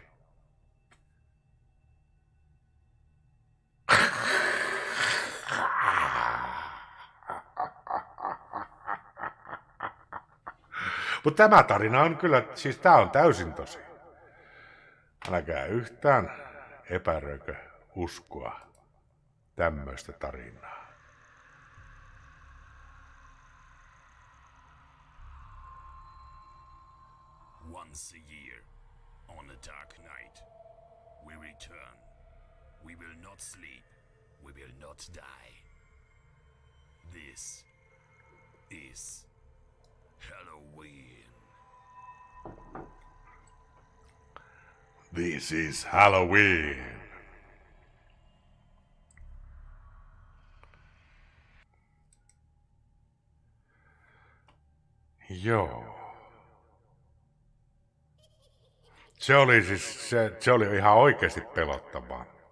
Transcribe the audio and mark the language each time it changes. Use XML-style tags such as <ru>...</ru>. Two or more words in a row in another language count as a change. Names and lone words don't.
<fi>Mutta tämä tarina on kyllä, siis tämä on täysin tosi. Älkää yhtään epäröikö uskoa tämmöistä tarinaa.</fi> <en>Once a year, on a dark night, we return. We will not sleep. We will not die. This is Halloween. This is Halloween.</en> <fi>Joo. Se oli siis, se oli ihan oikeasti pelottavaa.</fi>